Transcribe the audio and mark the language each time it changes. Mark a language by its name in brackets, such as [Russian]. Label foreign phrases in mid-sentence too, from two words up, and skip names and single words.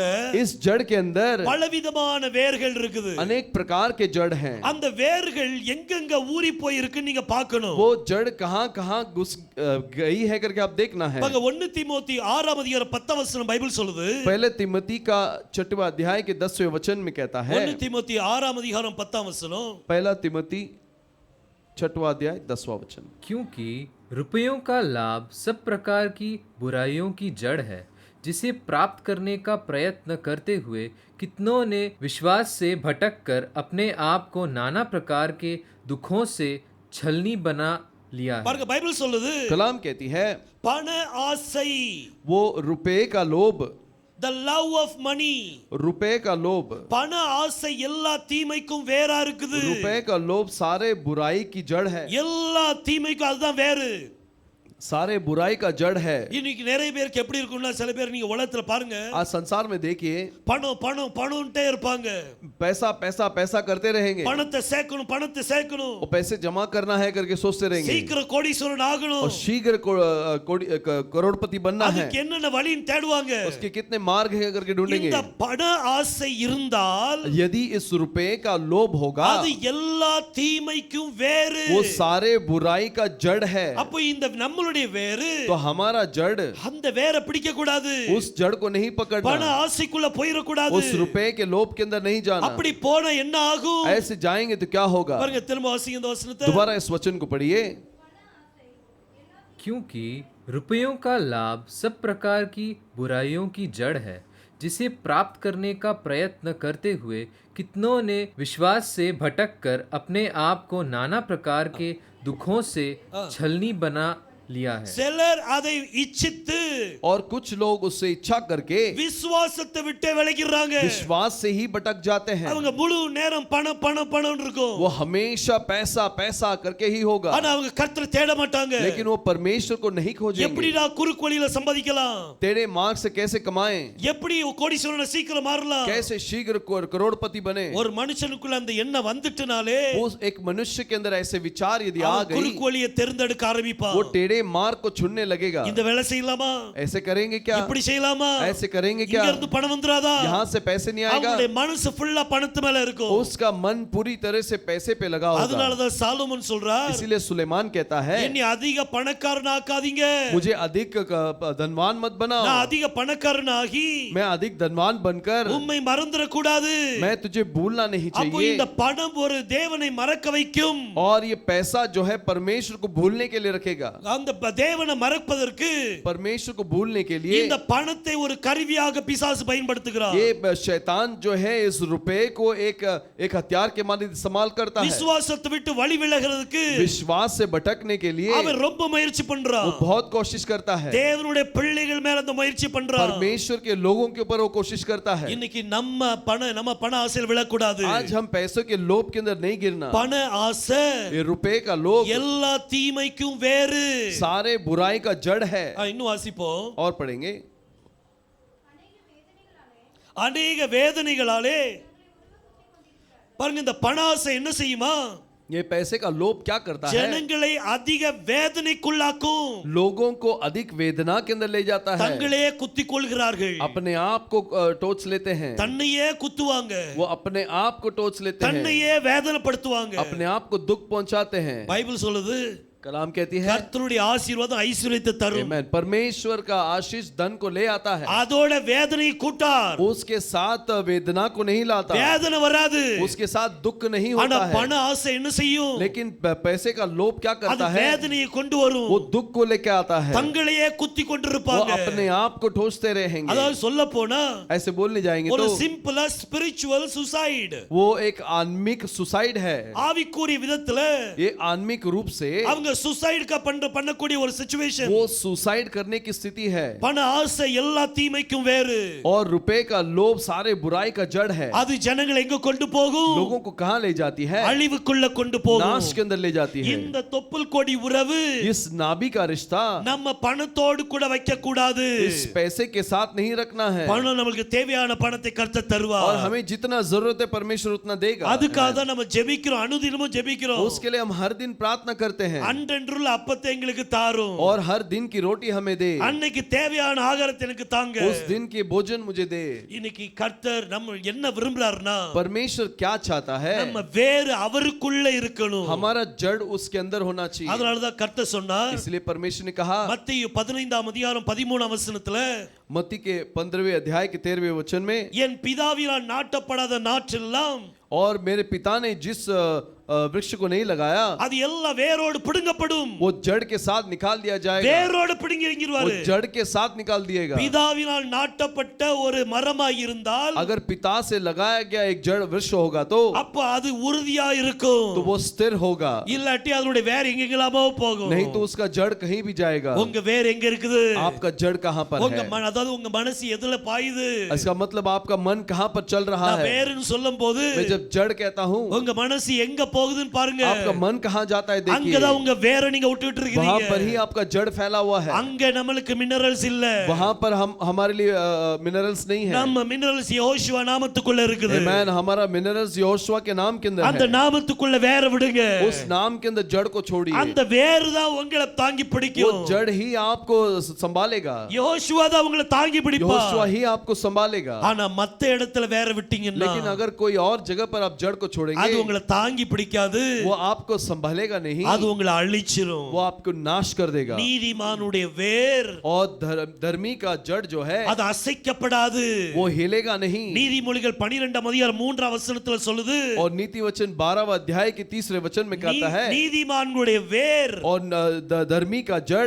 [Hindi] इस जड़ के अंदर [Tamil] பலவிதமான வேர்கள் இருக்குது. [Hindi] अनेक प्रकार के जड़ हैं. [Tamil] அந்த வேர்கள் எங்கெங்க ஊறி போய் இருக்குன்னு நீங்க பார்க்கணும். [Hindi] वो जड़ कहां-कहां घुस गई है करके आप देखना है. [Tamil] பாருங்க 1 தீமோத்தி 6 அதிகாரம் 10 வசனம் பைபிள் சொல்லுது. [Hindi] पहले तिमोथी का 6वां अध्याय के 10वें वचन में कहता है, [Tamil] 1 தீமோத்தி 6 அதிகாரம் 10 வசனம், [Hindi] पहला तिमोथी 6वां अध्याय 10वां वचन, क्योंकि रुपयों का लाभ सब प्रकार की बुराइयों की जड़ है, जिसे प्राप्त करने का प्रयत्न करते हुए कितनों ने विश्वास से भटक कर अपने आप को नाना प्रकार के दुखों से छलनी बना लिया है। [Tamil] பாருங்க பைபிள் சொல்லுது, [Hindi] कलाम कहती है [Tamil] பண ஆசை, [Hindi] वो रुपए का लोभ, [English] the love of money, [Hindi] रुपए का लोभ, [Tamil] பண ஆசை எல்லா தீமைக்கும் வேரா இருக்குது. [Hindi] रुपए का लोभ सारे बुराई की जड़ है, [Tamil] எல்லா தீமைக்கும் அதுதான் வேறு. [Hindi] सारे बुराई का जड़ है. [Tamil] இன்னைக்கு நிறைய பேருக்கு எப்படி இருக்கும்னா, சில பேர் நீங்க உலகத்துல பாருங்க, [Hindi] आज संसार में देखिए [Tamil] பணம் பணம் பணம்ட்டே இருப்பாங்க. [Hindi] पैसा पैसा पैसा करते रहेंगे, [Tamil] பணத்தை சேர்க்கணும் பணத்தை சேர்க்கணும், [Hindi] वो पैसे जमा करना है करके सोचते रहेंगे, [Tamil] சீக்கிரம் கோடீஸ்வரன் ஆகணும், [Hindi] और शीघ्र करोड़पति बनना है, [Tamil] அதுக்கு என்னென்ன வழின்னு தேடுவாங்க. [Hindi] उसके कितने मार्ग है करके ढूंढेंगे. [Tamil] இந்த பண ஆசை இருந்தால் [Hindi] यदि इस रुपए का लोभ होगा, [Tamil] அது எல்லா தீமைக்கும் வேறு. [Hindi] वो सारे बुराई का जड़ है. [Tamil] அப்போ இந்த நம்மளுடைய வேறு, [Hindi] तो हमारा जड़ [Tamil] அந்த வேரை பிடிக்க கூடாது. [Hindi] उस जड़ को नहीं [Tamil] பண [Hindi] पकड़ना, [Tamil] ஆசைக்குள்ள போயிர கூடாது. [Hindi] उस रुपए के लोभ के अंदर नहीं जाना. [Tamil] அப்படி போனா என்ன ஆகும்? [Hindi] ऐसे जाएंगे तो क्या होगा? [Tamil] பாருங்க திரும்ப வாசிங்க இந்த வசனத்தை. [Hindi] दोबारा इस वचन को पढ़िए, क्योंकि रुपयों का लाभ सब प्रकार की बुराइयों की जड़ है, जिसे प्राप्त करने का प्रयत्न करते हुए कितनों ने विश्वास से भटक कर अपने आप को नाना प्रकार के दुखों से छलनी बना लिया है। [Tamil] சிலர் அதை இச்சித்து [Hindi] और कुछ लोग उससे इच्छा करके [Tamil] விசுவாசத்தை விட்டு விலகிடுறாங்க. [Hindi] विश्वास से ही भटक जाते हैं. [Tamil] அவங்க முழு நேரம் பணம் பணம் பணம் இருக்கும். [Hindi] वो हमेशा पैसा पैसा करके ही होगा, [Tamil] ஆனா அவங்க கர்த்தரை தேட மாட்டாங்க. [Hindi] लेकिन वो परमेश्वर को नहीं खोजेंगे. [Tamil] எப்படிடா குறுக்கு வழியில சம்பாதிக்கலாம், [Hindi] तेरे मार्ग से कैसे कमाएं, [Tamil] எப்படி கோடீஸ்வரனை சீக்கிரம் மாறலாம். [Hindi] कैसे शीघ्र करोड़पति बने. [Tamil] ஒரு மனுஷனுக்குள்ள அந்த எண்ணம் வந்துட்டனாலே [Hindi] वो एक मनुष्य के अंदर ऐसे विचार यदि आ [Tamil] அவன் [Hindi] गई, [Tamil] குறுக்கு वழியை தேர்ந்தெடுக்க ஆரம்பிப்பான். [Hindi] वो टेढ़े मार्ग को चुनने लगेगा. [Tamil] இந்த வேலை செய்யலாமா, [Hindi] ऐसे करेंगे क्या, [Tamil] இப்படி செய்யலாமா, [Hindi] ऐसे करेंगे क्या, [Tamil] இங்க இருந்து பணம் வந்துராதா. [Hindi] यहाँ से पैसे नहीं आएगा. [Tamil] அவனுடைய மனசு ஃபுல்லா பணத்து மேல இருக்கும். [Hindi] उसका मन पूरी तरह से पैसे पे लगा होगा. [Tamil] அதனால தான் சாலமோன் சொல்றார், [Hindi] इसीलिए सुलेमान कहता है, [Tamil] என்னை அதிக பணக்காரனாக்காதீங்க, [Hindi] मुझे अधिक धनवान मत बनाओ, [Tamil] நான் அதிக பணக்காரனாகி [Hindi] मैं अधिक धनवान बनकर [Tamil] உம்மை மறந்துட கூடாது. [Hindi] मैं तुझे भूलना नहीं [Tamil] அப்போ [Hindi] चाहिए. [Tamil] இந்த பணம் ஒரு தேவனை மறக்க வைக்கும். [Hindi] और ये पैसा जो है परमेश्वर को भूलने के लिए रखेगा. [Tamil] அந்த தேவனை மறப்பதற்கு [Hindi] परमेश्वर को भूलने के लिए [Tamil] இந்த பணத்தை ஒரு கருவியாக பிசாசு பயன்படுத்துகிறான். [Hindi] ये शैतान जो है इस रुपए को एक हथियार के माध्यम से इस्तेमाल करता है. [Tamil] விசுவாசத்தை விட்டு வழி விலகிறதுக்கு [Hindi] विश्वास से भटकने के लिए [Tamil] அவன் ரொம்ப முயற்சி [Hindi] वो [Tamil] பண்றான். [Hindi] बहुत कोशिश करता है. [Tamil] தேவனுடைய பிள்ளைகள் மேல அந்த முயற்சி பண்றான். [Hindi] परमेश्वर के लोगों के ऊपर वो कोशिश करता है. [Tamil] இன்னைக்கு நம்ம பண ஆசையில் விழக்கூடாது. [Hindi] आज हम पैसों के लोभ के अंदर नहीं गिरना. [Tamil] பண ஆசை [Hindi] ये रुपए का लोभ [Tamil] எல்லா தீமைக்கும் வேறு. [Hindi] सारे बुराई का जड़ है. [Tamil] இன்னும் வாசிப்போம். [Hindi] और पढ़ेंगे, [Tamil] அநேக வேதனைகளாலே பாருங்க இந்த பண ஆசை என்ன செய்யுமா, [Hindi] ये पैसे का लोभ क्या करता है, [Tamil] ஜனங்களை அதிக வேதனைக்குள்ளாக்கும். [Hindi] लोगों को अधिक वेदना के अंदर ले जाता है. [Tamil] தங்களே குத்திக் கொள்கிறார்கள், [Hindi] अपने आप को टोच लेते हैं. [Tamil] தன்னையே குத்துவாங்க, [Hindi] वो अपने आप को टोच लेते हैं, [Tamil] தன்னையே வேதனைப்படுத்துவாங்க. [Hindi] अपने आप को दुख पहुंचाते हैं. [Tamil] பைபிள் சொல்லுது, [Hindi] कलाम कहती है, [Tamil] கர்த்தருடைய ஆசீர்வாதம் ஐஸ்வரியத்தை தரும். [Hindi] आमेन, परमेश्वर का आशीष धन को ले आता है. [Tamil] அதோட வேதனை கூட்டார். [Hindi] उसके साथ वेदना को नहीं लाता, [Tamil] வேதனை வராது. [Hindi] उसके साथ दुख नहीं [Tamil] ஆனா [Hindi] होता है. [Tamil] பண ஆசை என்ன செய்யும், [Hindi] लेकिन पैसे का लोभ क्या [Tamil] அது [Hindi] करता है, [Tamil] வேதனையை கொண்டு வரும். [Hindi] वो दुख को लेके आता है. [Tamil] தங்களையே குத்தி [Hindi] वो [Tamil] கொண்டிருப்பாங்க. [Hindi] अपने आप को ठोसते रहेंगे. [Tamil] அதாவது சொல்ல போனா [Hindi] ऐसे बोलने जाएंगे [Tamil] ஒரு [Hindi] तो [Tamil] சிம்பிளா [English] spiritual suicide. [Hindi] वो एक आत्मिक सुसाइड है. [Tamil] ஆவிக்குரிய விதத்துல [Hindi] ये आत्मिक रूप से [Tamil] அவங்க அவங்க சுசைட் பண்ணக்கூடிய ஒரு சிச்சுவேஷன். [Hindi] वो सुसाइड करने की स्थिति है। [Tamil] பண ஆசை எல்லா தீமைக்கும் வேறு. [Hindi] और रुपए का लोभ सारे बुराई का जड़ है। [Tamil] அது ஜனங்களை எங்க கொண்டு போகும்? [Hindi] लोगों को कहां ले जाती है? [Tamil] அழிவுக்குள்ள கொண்டு போகும். [Hindi] नाश के अंदर ले जाती है। [Tamil] இந்த தொப்புள் கொடி உறவு [Hindi] इस नाभि का रिश्ता [Tamil] நம்ம பணத்தோடு கூட வைக்க கூடாது. [Hindi] इस पैसे के साथ नहीं रखना है। [Tamil] பணம் நமக்கு தேவையான பணத்தை கர்த்தர் தருவார். [Hindi] और हमें जितना जरूरत है परमेश्वर उतना देगा। [Tamil] அதுக்காக தான் நம்ம ஜெபிக்கிறோம், அனுதினமும் ஜெபிக்கிறோம். [Hindi] उसके लिए हम हर दिन प्रार्थना करते हैं। [Tamil] அன்றன்றுள்ள அப்பத்தை எங்களுக்கு தாரும். [Hindi] और हर दिन की रोटी हमें दे। [Tamil] அன்னைக்கு தேவையான ஆகாரத்தை எனக்கு தாங்க. [Hindi] उस दिन के भोजन मुझे दे। [Tamil] இன்னைக்கு கர்த்தர் நம்ம என்ன விரும்புறாருன்னா, [Hindi] परमेश्वर क्या चाहता है? [Tamil] நம்ம வேறு அவருக்குள்ள இருக்கணும். [Hindi] हमारा जड़ उसके अंदर होना चाहिए। [Tamil] அதனால தான் கர்த்தர் சொன்னார், [Hindi] इसलिए परमेश्वर ने कहा [Tamil] மத்தேயு 15ஆம் அதிகாரம் 13ஆம் வசனத்துல, [Hindi] मत्ती के 15वें अध्याय के 13वें वचन में, [Tamil] என் பிதாவினால் நாட்டப்படாத நாற்றெல்லாம் [Hindi] और मेरे पिता ने जिस वृक्ष को नहीं लगाया [Tamil] அது எல்லாம் வேரோடு பிடுங்கப்படும். [Hindi] वो जड़ के साथ निकाल दिया जाएगा। [Tamil] வேரோடு பிடுங்கி எறிஞ்சிருவாரு. [Hindi] वो जड़ के साथ निकाल दिएगा। [Tamil] பிதாவினால் நாட்டப்பட்ட ஒரு மரமாய் இருந்தால், [Hindi] अगर पिता से लगाया गया एक जड़ वृक्ष होगा तो [Tamil] அப்ப அது உறுதியா இருக்கும். [Hindi] वो स्थिर होगा। [Tamil] இல்லாட்டி அதனுடைய வேர் எங்கெங்கலாமோ போகும். [Hindi] नहीं तो उसका जड़ कहीं भी जाएगा। [Tamil] உங்க வேர் எங்க இருக்குது? [Hindi] आपका जड़ कहां पर [Tamil] உங்க [Hindi] है? [Tamil] அதாவது உங்க மனசு எதுல பாயுது? [Hindi] इसका मतलब आपका मन कहां पर चल रहा [Tamil] நான் [Hindi] है? [Tamil] வேர்னு சொல்லும்போது [Hindi] मैं जब जड़ कहता हूं, [Tamil] உங்க மனசு எங்க போகுதுன்னு பாருங்க. [Hindi] आपका मन कहां जाता है देखिए। [Tamil] அங்கதான் உங்க வேரை நீங்க விட்டுட்டு இருக்கீங்க. [Hindi] वहां पर ही आपका जड़ फैला हुआ है। [Tamil] அங்க நமக்கு மினரல்ஸ் இல்ல. [Hindi] वहां पर हम हमारे लिए मिनरल्स नहीं है। [Tamil] நம்ம மினரல்ஸ் யெகோவா நாமத்துக்குள்ள இருக்குது. [Hindi] आमेन। हमारा मिनरल्स यहोशुआ के नाम के अंदर [Tamil] அந்த [Hindi] है। [Tamil] நாமத்துக்குள்ள வேரை விடுங்க. [Hindi] उस नाम के अंदर जड़ को छोड़िए। [Tamil] அந்த வேர் தான் உங்களை தாங்கி [Hindi] वो [Tamil] பிடிக்கும். [Hindi] जड़ ही आपको संभालेगा। [Tamil] யெகோவா தான் உங்களை தாங்கி பிடிப்பா. [Hindi] यहोशुआ ही आपको संभालेगा। [Tamil] ஆனா மத்த இடத்துல வேரை விட்டீங்கன்னா, [Hindi] लेकिन अगर कोई और जगह पर आप जड़ को [Tamil] அது [Hindi] छोड़ेंगे, [Tamil] உங்களை தாங்கி பிடிக்காது. [Hindi] वो आपको संभालेगा नहीं, [Tamil] அது உங்களை அழிச்சிரும். [Hindi] वो आपको नाश कर देगा। [Tamil] நீதிமானுடைய வேர் [Hindi] और धर्मी का जड़ जो है [Tamil] அது அசைக்கப்படாது. [Hindi] वो हिलेगा नहीं। [Tamil] நீதிமொழிகள் 12ஆம் அதிகாரம் 3ஆம் வசனத்துல சொல்லுது, [Hindi] और नीति वचन 12वां अध्याय के 3रे वचन में कहता है, [Tamil] நீதிமானுடைய வேர் [Hindi] और धर्मी का जड़